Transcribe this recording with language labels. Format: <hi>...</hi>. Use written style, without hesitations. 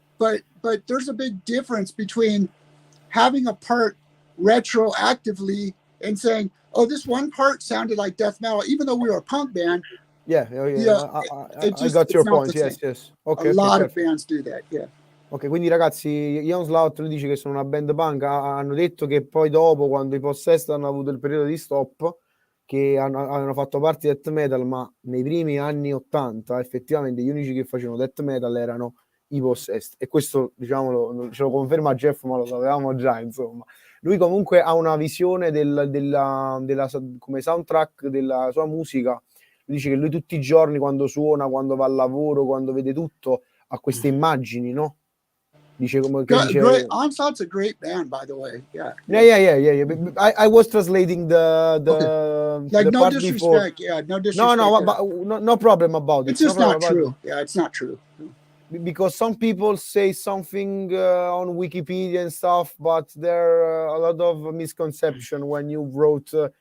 <en>But there's a big difference between having a part retroactively and saying, oh, this one part sounded like death metal, even though we were a punk band. Yeah. You know, I got your point. Yes. Okay, a lot of bands do that, yeah.</en> <it>Ok, quindi ragazzi, Ion Slout lui dice che sono una band punk, hanno detto che poi dopo, quando i Possessed hanno avuto il periodo di stop, che hanno fatto parte di death metal, ma nei primi anni 80 effettivamente gli unici che facevano death metal erano i Possessed, e questo, diciamolo, ce lo conferma Jeff, ma lo sapevamo già, insomma. Lui comunque ha una visione della come soundtrack della sua musica. Lui dice che lui tutti i giorni, quando suona, quando va al lavoro, quando vede tutto, ha queste immagini, no? Dice come che</it> <en>great. Onslaught's a great band, by the way. Yeah. I was translating the like the no part disrespect. before. Yeah, no disrespect. No problem about it. It's just not true. Yeah, it's not true. Because some people say something on Wikipedia and stuff, but there are a lot of misconception when you wrote.</en>